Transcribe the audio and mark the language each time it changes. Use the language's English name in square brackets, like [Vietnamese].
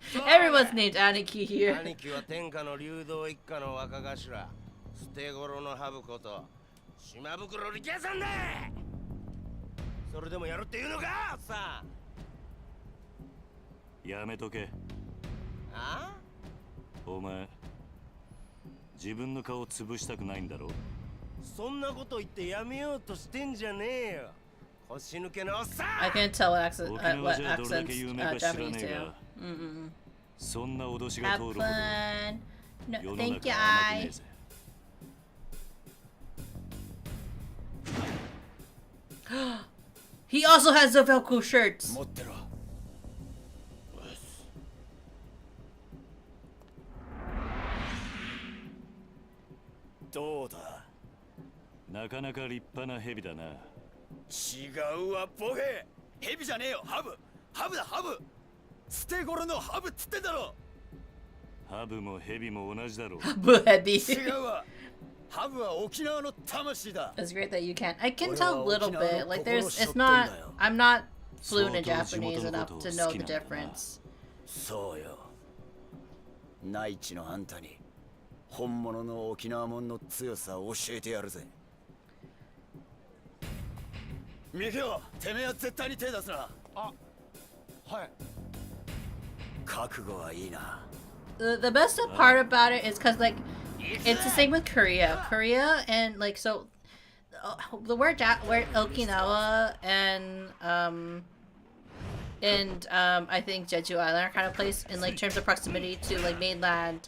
[English] Everyone's named Aniki here. Huh? [Japanese] 自分の顔を潰したくないんだろう。そんなこと言ってやめようとしてんじゃねえよ。腰抜けのおっさん。 [English] I can't tell what accents Japanese do. [Japanese] そんな脅しが通るほど [English] No, thank you, I. He also has the Velcro shirts. [Japanese] どうだ。なかなか立派な蛇だな。違うわボケ。蛇じゃねえよ、ハブ。ハブだ、ハブ。捨て頃のハブっつってんだろ。ハブもヘビも同じだろう。違うわ。ハブは沖縄の魂だ。 [English] It's great that you can. I can tell a little bit. Like it's not. I'm not fluent in Japanese enough to know the difference. [Japanese] そうよ。内地のあんたに本物の沖縄もんの強さを教えてやるぜ。ミキオ、てめえは絶対に手出すな。あ、はい。覚悟はいいな。 [English] The best part about it is because like it's the same with Korea. Korea and like so the word Okinawa and I think Jeju Island are kind of placed in like terms of proximity to like mainland.